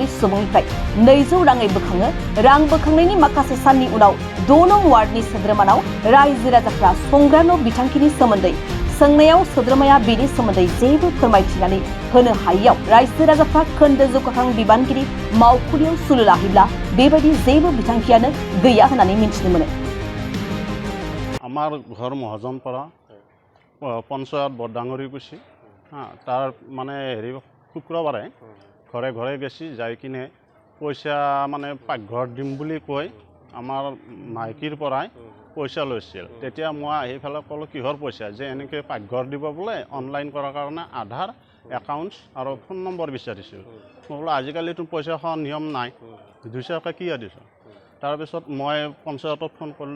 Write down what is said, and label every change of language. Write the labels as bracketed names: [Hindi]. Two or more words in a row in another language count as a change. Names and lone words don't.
[Bodo] सुबुंनिफ्राय 200 राङै बोखाङो रां बोखांनायनि माखासे साननि उनाव 6 नं वार्डनि सोद्रोमानाव रायजो राजाफ्रा संग्रा न' बिथांखिनि सोमोन्दै सोंनायाव सोद्रोमाया बेनि सोमोन्दै जेबो फोरमायथिनानै होनो हायैयाव रायजो राजाफ्रा खोन्दो जौगाखां बिबानगिरि मावखुलियाव सुलु लाहैब्ला बेबायदि जेबो बिथांखियानो गैया होननानै मिथिनो मोनो [Assamese] আমাৰ ঘৰ মহাজনপাৰা পঞ্চায়ত বৰডাঙৰি কুছি তাৰ মানে হেৰি শুক্ৰবাৰে ঘৰে ঘৰে গেছি যাই কিনে পইচা মানে পাকঘৰ দিম বুলি কৈ আমাৰ মাইকীৰ পৰাই পইচা লৈছিল তেতিয়া মই আহি ফেলে ক'লো কিহৰ পইচা যে এনেকৈ পাকঘৰ দিব বোলে অনলাইন কৰাৰ কাৰণে আধাৰ একাউণ্টছ আৰু ফোন নম্বৰ বিচাৰিছিল মই বোলো আজিকালিতো পইচা খোৱা নিয়ম নাই 200 টকা কিয় দিছোঁ তাৰপিছত মই পঞ্চায়তত ফোন কৰিলোঁ